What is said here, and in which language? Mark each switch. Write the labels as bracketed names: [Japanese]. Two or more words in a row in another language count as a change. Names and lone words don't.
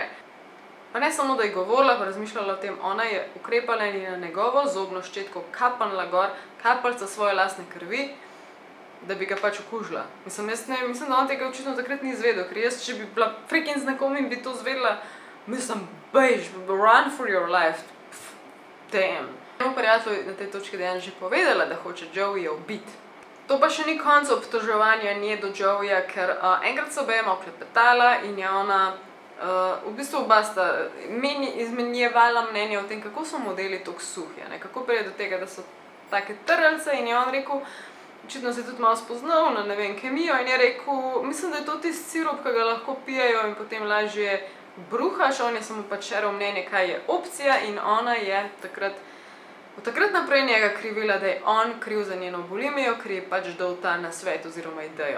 [Slovenian] Pa ne samo, da je govorila, pa razmišljala o tem, ona je ukrepala in je na njegovo zobno ščetko kapnila gor kapljca svoje lastne krvi, da bi ga pač okužila. Mislim, da on tega očitno takrat ni izvedel, ker jaz, če bi bila freaking z nekom in bi to izvedela, mislim, bež, [English] run for your life, damn. [Slovenian] Moj prijatelj je na tej točki dejansko že povedala, da hoče Joeyja ubiti. To pa še ni konec obtoževanja nje do Joeyja, ker enkrat so obema oklepetala in je ona v bistvu oba sta izmenjevala mnenje o tem, kako so modeli toliko suhi, kako pride do tega, da so take trlce in je on rekel, očitno se je tudi malo spoznal na, ne vem, kemijo in je rekel, mislim, da je to tisti sirup, ki ga lahko pijejo in potem lažje bruhaš, on je samo pač šeral mnenje, kaj je opcija in ona je od takrat naprej njega krivila, da je on kriv za njeno bulimijo, ker je pač dal ta nasvet oziroma idejo.